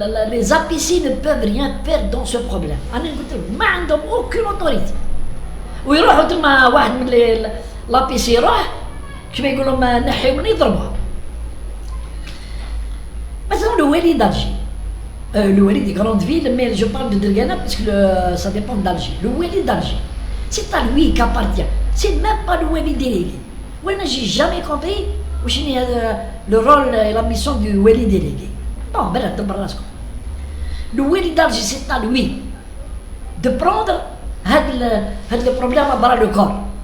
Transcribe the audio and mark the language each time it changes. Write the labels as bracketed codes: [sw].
[fr] Les APC ne peuvent rien faire dans ce problème. [ar] أنا قلت لهم ما عندهم [fr] aucune autorité. [ar] ويروحوا تما واحد من l'APC يروح كيما يقولوا ما نحيونا يضربوها. مثلا الوالي d'Alger. [fr] Le Wali des grandes villes, mais je parle de Dergana parce que ça dépend d'Alger. Le Wali d'Alger, c'est à lui qu'appartient. C'est même pas le Wali délégué. Moi, j'ai jamais compris où le rôle et la mission du Wali délégué. Non, ben là, le Wali d'Alger, c'est à lui de prendre le problème à bras le corps.